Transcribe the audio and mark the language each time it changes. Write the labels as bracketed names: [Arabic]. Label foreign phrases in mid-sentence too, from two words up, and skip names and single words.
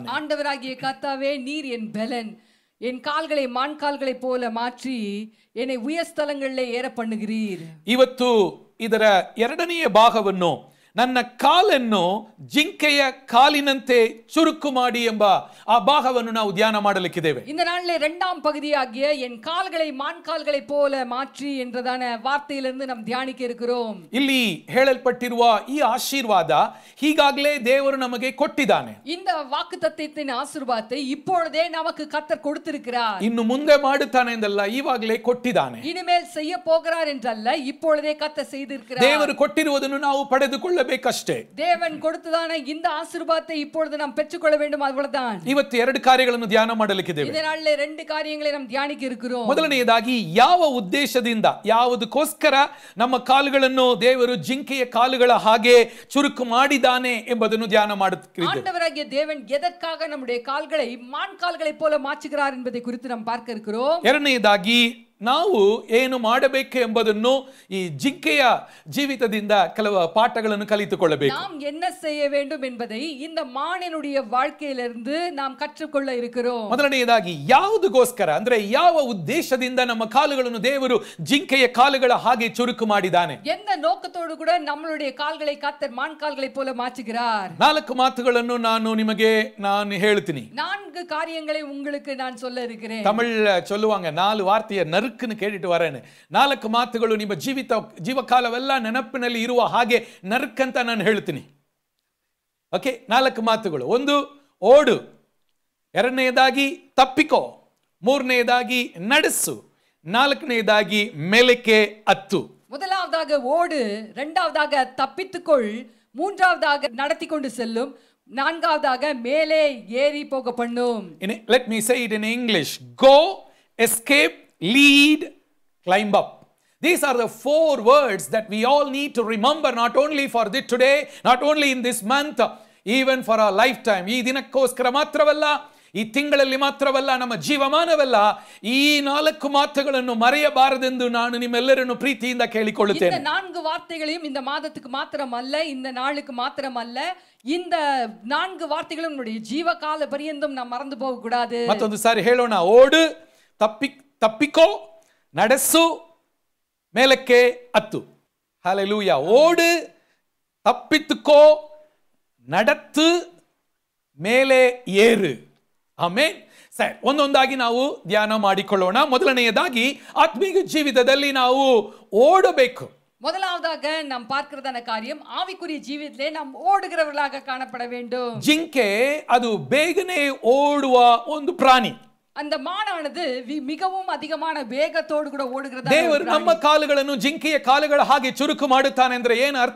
[Tamil] ஆண்டவராகிய கர்த்தாவே, நீர் என் பலன், என் கால்களை மான் கால்களை போல மாற்றி என்னை உயர்ஸ்தலங்களிலே ஏற பண்ணுகிறீர். [Kannada] ಇವತ್ತು ಇದರ ಎರಡನೆಯ ಭಾಗವನ್ನು, ನನ್ನ ಕಾಲನ್ನು ಜಿಂಕೆಯ ಕಾಲಿನಂತೆ ಚುರುಕು ಮಾಡಿ ಎಂಬ ಆ ಭಾಗವನ್ನು ನಾವು ಧ್ಯಾನ ಮಾಡಲಿಕ್ಕಿದ್ದೇವೆ. [Tamil] இந்த நாளிலே இரண்டாம் பகுதியாகிய என் கால்களை மான் கால்களை போல மாற்றி என்றதான வார்த்தையிலிருந்து நாம் தியானிக்க இருக்கிறோம். [Kannada] ಇಲ್ಲಿ ಹೇಳಲ್ಪಟ್ಟಿರುವ ಈ ಆಶೀರ್ವಾದ ಹೀಗಾಗಲೇ ದೇವರು ನಮಗೆ ಕೊಟ್ಟಿದ್ದಾನೆ. [Tamil] இந்த வாக்குத்தத்தத்தின் ஆசீர்வாதத்தை இப்பொழுதே நமக்கு கர்த்தர் கொடுத்திருக்கிறார். [Kannada] ಇನ್ನು ಮುಂದೆ ಮಾಡುತ್ತಾನೆ ಎಂದಲ್ಲ, ಈವಾಗಲೇ ಕೊಟ್ಟಿದ್ದಾನೆ. [Tamil] இனிமேல் செய்ய போகிறார் என்றல்ல, இப்பொழுதே கர்த்தர் செய்திருக்கிறார். [Kannada] ದೇವರು ಕೊಟ್ಟಿರುವುದನ್ನು ನಾವು ಪಡೆದುಕೊಳ್ಳಬೇಕಷ್ಟೇ. [Tamil] தேவன் கொடுத்ததான இந்த ஆசீர்வாதத்தை இப்பொழுது நாம் பெற்றுக்கொள்ள வேண்டும், அவ்வளவுதான். [Kannada] ಇವತ್ತು ಎರಡು ಕಾರ್ಯಗಳನ್ನು ಧ್ಯಾನ ಮಾಡಲಿಕ್ಕಿದ್ದೇವೆ. [Tamil] இந்த நாளிலே ரெண்டு காரியங்களை நாம் தியானிக்க இருக்கிறோம். [Kannada] ಮೊದಲನೆಯದಾಗಿ, ಯಾವ ಉದ್ದೇಶದಿಂದ, ಯಾವುದಕ್ಕೋಸ್ಕರ ನಮ್ಮ ಕಾಲುಗಳನ್ನು ದೇವರು ಜಿಂಕೆಯ ಕಾಲುಗಳ ಹಾಗೆ ಚುರುಕು ಮಾಡಿದ್ದಾನೆ ಎಂಬುದನ್ನು ಧ್ಯಾನ ಮಾಡುತ್ತಿದ್ದೇವೆ. [Tamil] ஆண்டவராகிய தேவன் எதற்காக நம்முடைய கால்களை மான் கால்களை போல மாற்றுகிறார் என்பதை குறித்து நாம் பார்க்க இருக்கிறோம். [Kannada] ಎರಡನೆಯದಾಗಿ, ನಾವು ಏನು ಮಾಡಬೇಕು ಎಂಬುದನ್ನು ಈ ಜಿಂಕೆಯ ಜೀವಿತದಿಂದ ಕೆಲವು ಪಾಠಗಳನ್ನು ಕಲಿತುಕೊಳ್ಳಬೇಕು. [Tamil] நாம் என்ன செய்ய வேண்டும் என்பதை இந்த மானினுடைய வாழ்க்கையிலிருந்து நாம் கற்றுக்கொள்ள இருக்கிறோம். [Kannada] ಮೊದಲನೆಯದಾಗಿ, ಯಾವುದಕ್ಕೋಸ್ಕರ ಅಂದ್ರೆ ಯಾವ ಉದ್ದೇಶದಿಂದ ನಮ್ಮ ಕಾಲುಗಳನ್ನು ದೇವರು ಜಿಂಕೆಯ ಕಾಲುಗಳ ಹಾಗೆ ಚುರುಕು ಮಾಡಿದ್ದಾನೆ, [Tamil] எந்த நோக்கத்தோடு கூட நம்மளுடைய கால்களை கர்த்தர் மான் கால்களை போல மாற்றுகிறார். [Kannada] 4 ಮಾತುಗಳನ್ನು ನಾನು ಹೇಳ್ತೀನಿ. [Tamil] 4 காரியங்களை உங்களுக்கு நான் சொல்ல இருக்கிறேன். தமிழ் சொல்லுவாங்க, 4 வார்த்தையை ನರುಕನ್ನು ಕೇಳಿಟ್ಟು ವರೇನೆ. [Kannada] 4 ಮಾತುಗಳು ನಿಮ್ಮ ಜೀವಕಾಲವೆಲ್ಲ ನೆನಪಿನಲ್ಲಿ ಇರುವ ಹಾಗೆ ನರುಕಂತ ನಾನು ಹೇಳ್ತೀನಿ. ಓಕೆ, 4 ಮಾತುಗಳು. 1, ಓಡು. 2ನೇದಾಗಿ, ತಪ್ಪಿಕೋ. 3ನೇದಾಗಿ, ನಡೆಸು. 4ನೇದಾಗಿ, ಮೇಲಕ್ಕೆ ಹತ್ತು. [Tamil] முதலாவதாக ஓடு, இரண்டாவதாக தப்பித்துக்கொள், மூன்றாவதாக நடத்தி கொண்டு செல்லும், நான்காவதாக மேலே ஏறி போக பண்ணும். [English] Let me say it in English. Go, escape, lead, climb up. These are the 4 words that we all need to remember, not only for this today, not only in this month, even for our lifetime. [Kannada] ಈ ದಿನಕ್ಕೋಸ್ಕರ ಮಾತ್ರವಲ್ಲ, ಈ ತಿಂಗಳಲ್ಲಿ ಮಾತ್ರವಲ್ಲ, ನಮ್ಮ ಜೀವಮಾನವಲ್ಲ, ಈ 4 ಮಾತುಗಳನ್ನು ಮರೆಯಬಾರದೆಂದು ನಾನು ನಿಮ್ಮೆಲ್ಲರನ್ನು ಪ್ರೀತಿಯಿಂದ ಕೇಳಿಕೊಳ್ಳುತ್ತೇನೆ. [Tamil] இந்த 4 வார்த்தைகளையும் இந்த மாதத்துக்கு மாத்திரமல்ல, இந்த நாளுக்கு மாத்திரமல்ல, இந்த 4 வார்த்தைகளும் நம்முடைய ஜீவகால பரியந்தம் நாம் மறந்து போக கூடாது. [Kannada] ಮತ್ತೊಂದು ಸಾರಿ ಹೇಳೋಣ. ಓಡು, ತಪ್ಪಿಕೋ, ನಡೆಸು, ಮೇಲಕ್ಕೆ ಹತ್ತು. ಹಲ್ಲೆಲೂಯಾ. ಓಡು, ತಪ್ಪಿತುಕೋ, நடத்து, ಮೇಲೆ ಏರು. ಆಮೆನ್. ಸರಿ, ಒಂದೊಂದಾಗಿ ನಾವು ಧ್ಯಾನ ಮಾಡಿಕೊಳ್ಳೋಣ. ಮೊದಲನೆಯದಾಗಿ ಆತ್ಮೀಯ ಜೀವಿತದಲ್ಲಿ ನಾವು ಓಡಬೇಕು. [Tamil] முதலாவதாக நாம் பார்க்கிறதான காரியம், ஆவிக்குரிய ஜீவிதத்திலே நாம் ஓடுகிறவர்களாக காணப்பட வேண்டும். [Kannada] ಜಿಂಕೆ ಅದು ಬೇಗನೆ ಓಡುವ ಒಂದು ಪ್ರಾಣಿ. [Tamil] அந்த மானானது மிகவும் அதிகமான வேகத்தோடு கூட ஓடுகிறதா. [Kannada] ದೇವರು ನಮ್ಮ ಕಾಲುಗಳನ್ನು ಜಿಂಕೆಯ ಕಾಲುಗಳ ಹಾಗೆ ಚುರುಕು ಮಾಡುತ್ತಾನೆ ಅಂದ್ರೆ ಏನು ಅರ್ಥ?